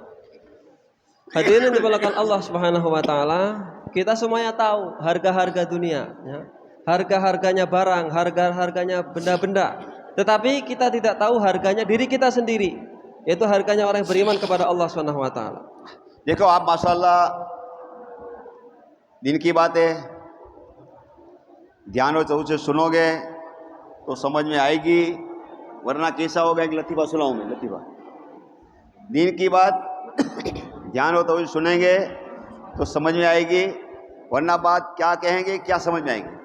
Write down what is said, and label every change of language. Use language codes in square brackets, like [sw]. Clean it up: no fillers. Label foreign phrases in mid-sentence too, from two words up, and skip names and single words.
[id] Hadirin dimulakan Allah [ar] سبحانه وتعالى, [id] kita semuanya tahu harga-harga dunia, ya. Harga-harganya barang, harga-harganya benda-benda. Tetapi kita tidak tahu harganya diri kita sendiri, yaitu harganya orang yang beriman kepada Allah [ar] سبحانه وتعالى. [hi] देखो आप माशाल्लाह दिन की बातें ध्यान और चौक से सुनोगे तो समझ में आएगी, वरना कैसा होगा एक लतीफ़ा सुनाऊं मैं, लतीफ़ा। दिन की बात ध्यान हो तो सुनेंगे तो समझ में आएगी, वरना बात क्या कहेंगे क्या समझ में आएंगे।